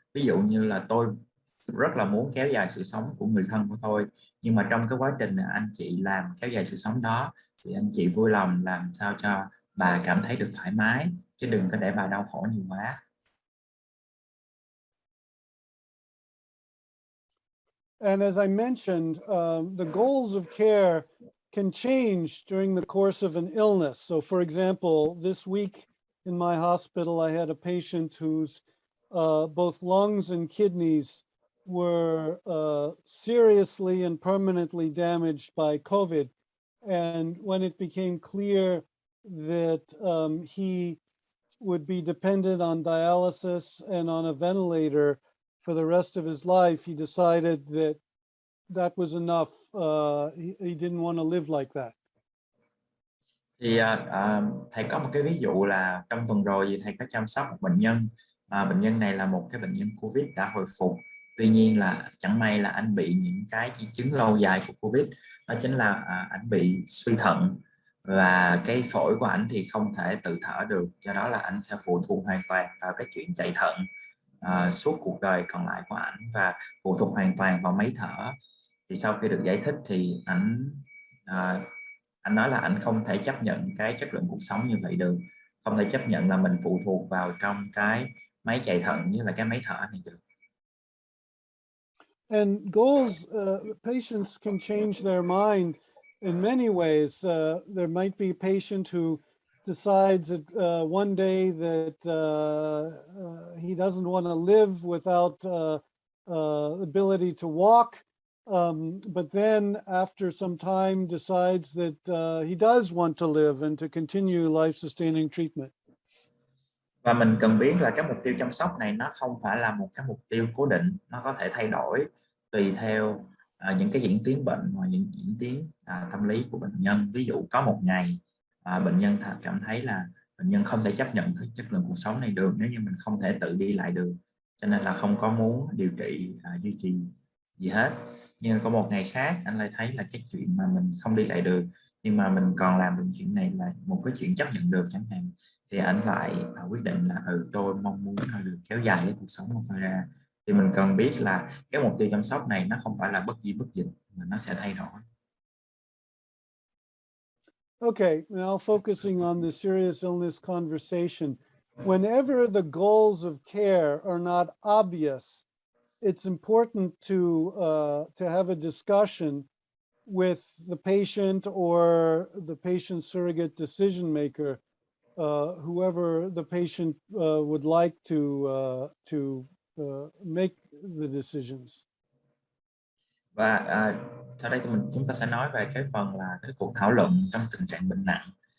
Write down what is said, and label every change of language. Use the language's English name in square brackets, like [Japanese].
[Vietnamese] Ví dụ như là tôi rất là muốn kéo dài sự sống của người thân của tôi, nhưng mà trong cái quá trình anh chị làm kéo dài sự sống đó thì anh chị vui lòng làm sao cho bà cảm thấy được thoải mái, chứ đừng có để bà đau khổ nhiều quá. [English] And as I mentioned, the goals of care can change during the course of an illness. So for example, this week in my hospital, I had a patient whose both lungs and kidneys were seriously and permanently damaged by COVID. And when it became clear that he would be dependent on dialysis and on a ventilator for the rest of his life, he decided that that was enough. He didn't want to live like that. [Vietnamese] Thì thầy có một cái ví dụ là trong tuần rồi thì thầy có chăm sóc một bệnh nhân. Bệnh nhân này là một cái bệnh nhân Covid đã hồi phục. Tuy nhiên là chẳng may là anh bị những cái di chứng lâu dài của Covid. Đó chính là anh bị suy thận và cái phổi của anh thì không thể tự thở được. Do đó là anh sẽ phụ thuộc hoàn toàn vào cái chuyện chạy thận suốt cuộc đời còn lại của anh và phụ thuộc hoàn toàn vào máy thở. Thì sau khi được giải thích thì anh nói là anh không thể chấp nhận cái chất lượng cuộc sống như vậy được, không thể chấp nhận là mình phụ thuộc vào trong cái máy chạy thận như là cái máy thở này được. [English] And goals, patients can change their mind in many ways. There might be a patient who decides that one day that he doesn't want to live without ability to walk, but then after some time decides that he does want to live and to continue life-sustaining treatment. [Vietnamese] Và mình cần biết là cái mục tiêu chăm sóc này nó không phải là một cái mục tiêu cố định, nó có thể thay đổi tùy theo những cái diễn tiến bệnh hoặc những diễn tiến tâm lý của bệnh nhân. Ví dụ có một ngày bệnh nhân cảm thấy là bệnh nhân không thể chấp nhận cái chất lượng cuộc sống này được nếu như mình không thể tự đi lại được, cho nên là không có muốn điều trị duy trì gì hết. Nhưng có một ngày khác anh lại thấy là cái chuyện mà mình không đi lại được nhưng mà mình còn làm được chuyện này là một cái chuyện chấp nhận được chẳng hạn, thì anh lại quyết định là tôi mong muốn được kéo dài cái cuộc sống của tôi ra. Thì mình cần biết là cái mục tiêu chăm sóc này nó không phải là bất di bất dịch mà nó sẽ thay đổi. [English] Okay, now focusing on the serious illness conversation. Whenever the goals of care are not obvious, it's important to have a discussion with the patient or the patient surrogate decision maker, whoever the patient would like to make the decisions. [Vietnamese] Và sau đây thì chúng ta sẽ nói về cái phần là cái cuộc thảo luận trong tình trạng bệnh nặng.